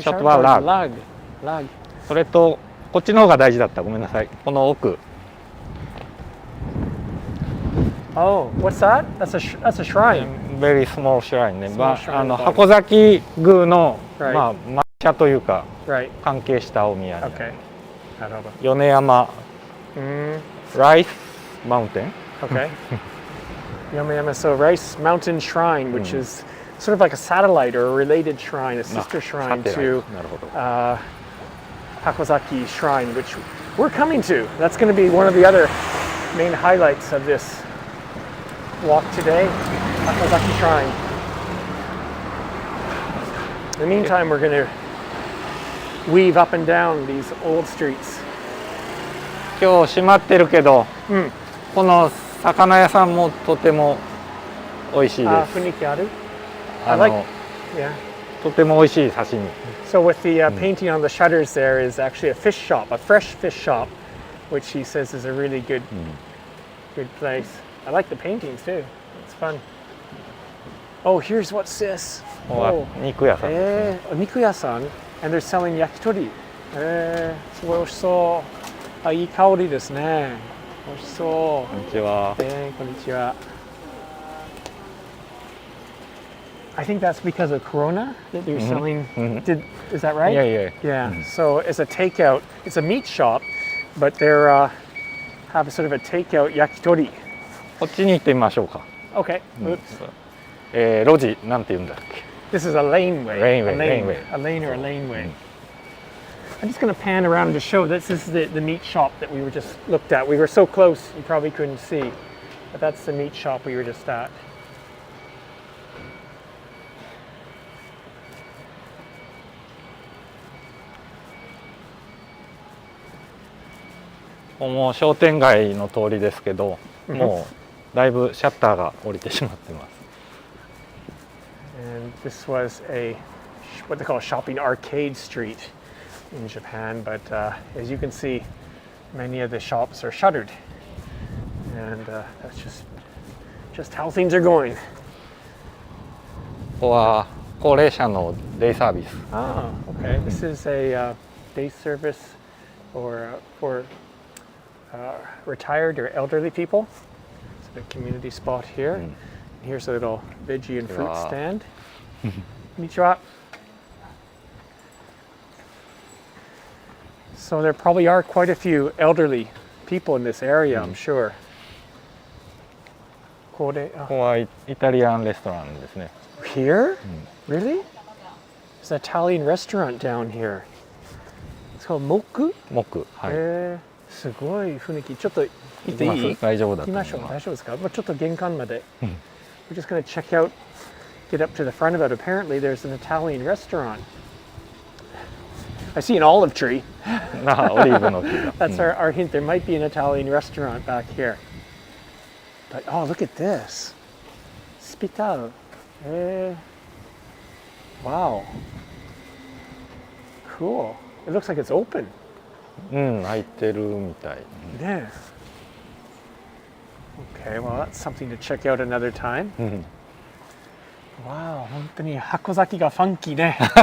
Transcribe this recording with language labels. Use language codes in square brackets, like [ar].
[en] Shot bar lag. Lag. [ja] それとこっちの方が大事だった。ごめんなさい。この奥。 [en] Oh, what's that? That's a shrine. Very small shrine ね。 Small shrine [ja] 箱崎宮の [en] Right. [ja] まあ抹茶というか [en] Right. [ja] 関係したお宮に。 [en] Okay. [ja] なるほど。米山ライスマウンテン。 [en] Okay. Yamayama. So Rice Mountain Shrine, which is sort of like a satellite or a related shrine, a sister shrine to [ja] なるほど。 [en] Hakozaki Shrine, which we're coming to. That's going to be one of the other main highlights of this walk today, Hakozaki Shrine. In the meantime, we're going to weave up and down these old streets. [ja] 今日閉まってるけど、この魚屋さんもとても美味しいです。雰囲気ある？Yeah. とても美味しい刺身。 [en] So with the painting on the shutters there is actually a fish shop, a fresh fish shop, which he says is a really good place. I like the paintings too. It's fun. Oh, here's what's this? [ja] ここは肉屋さん。肉屋さん [en] and they're selling 焼き鳥。 [ja] すごい美味しそう。いい香りですね。美味しそう。こんにちは。こんにちは。 [en] I think that's because of Corona that they're selling. Is that right? Yeah. So it's a takeout. It's a meat shop, but they're have a sort of a takeout yakitori. [ja] こっちに行ってみましょうか。 [en] Okay. [ja] 路地なんて言うんだっけ。 [en] This is a laneway. Laneway. A lane or a laneway. I'm just going to pan around to show this is the meat shop that we were just looked at. We were so close you probably couldn't see, but that's the meat shop we were just at. [ja] ここも商店街の通りですけど、もうだいぶシャッターが降りてしまってます。 [en] And this was what they call a shopping arcade street in Japan, but as you can see, many of the shops are shuttered, and that's just how things are going. [ja] ここは高齢者のデイサービス。 [en] Okay. This is a day service for retired or elderly people. It's a community spot here. Here's a little veggie and fruit stand. Konnichiwa. So there probably are quite a few elderly people in this area, I'm sure. [ja] ここはイタリアンレストランですね。 [en] Here? Really? There's an Italian restaurant down here. It's called Moku? [ja] Moku. はい。すごい雰囲気。ちょっと行っていい？大丈夫だと思います。行きましょう。大丈夫ですか？ちょっと玄関まで。 [en] We're just going to check out, get up to the front of it. Apparently there's an Italian restaurant. I see an olive tree. [ja] オリーブの木が。 [en] That's our hint. There might be an Italian restaurant back here. But oh, look at this. Spital. Wow. Cool. It looks like it's open. [ja] 開いてるみたい。ね。 [en] Okay, well that's something to check out another time. [ja] Wow, 本当に箱崎がファンキーね。